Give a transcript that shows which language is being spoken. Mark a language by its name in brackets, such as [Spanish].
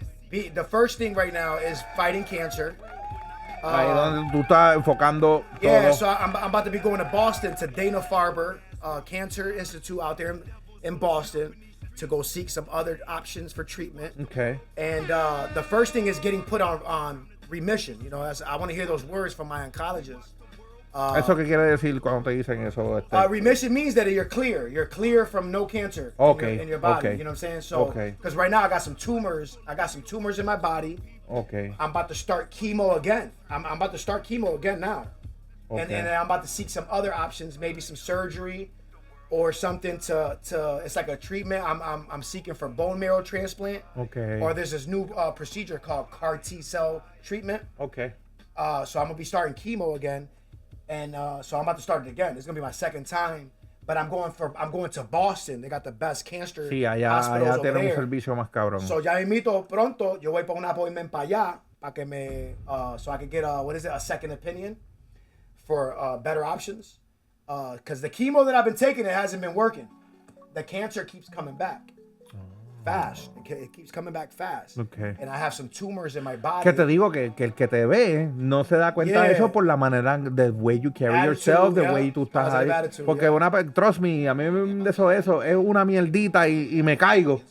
[English] The first thing right now is fighting cancer. [Spanish] Ahí donde tú estás enfocando todo. todo. [English] So I'm about to be going to Boston to Dana-Farber Cancer Institute out there in Boston to go seek some other options for treatment. Okay. And the first thing is getting put on remission. I want to hear those words from my oncologist. [Spanish] ¿Eso qué quiere decir cuando te dicen eso? [English] Remission means that you're clear. You're clear from no cancer in your body. You know what I'm saying? So, because right now I got some tumors. I got some tumors in my body. Okay. I'm about to start chemo again. I'm about to start chemo again now. Okay. And then I'm about to seek some other options, maybe some surgery or something to it's like a treatment. I'm seeking for bone marrow transplant. Okay. Or there's this new procedure called CAR T cell treatment. Okay. So I'm gonna be starting chemo again. And so I'm about to start it again. It's gonna be my second time, but I'm going to Boston. They got the best cancer hospitals over there. [Spanish] Un servicio más cabrón. [English] So [Spanish] ya invito pronto. Yo voy para un [English] appointment [Spanish] para allá para que [English] so I can get a second opinion for better options. Because the chemo that I've been taking, it hasn't been working. The cancer keeps coming back. Fast. It keeps coming back fast. Okay. And I have some tumors in my body. [Spanish] Que te digo que el que te ve no se da cuenta de eso por la manera, [English] the way you carry yourself, [Spanish] the way tú estás ahí. Porque [English] trust me, [Spanish] a mí de eso es una mierdita y me caigo.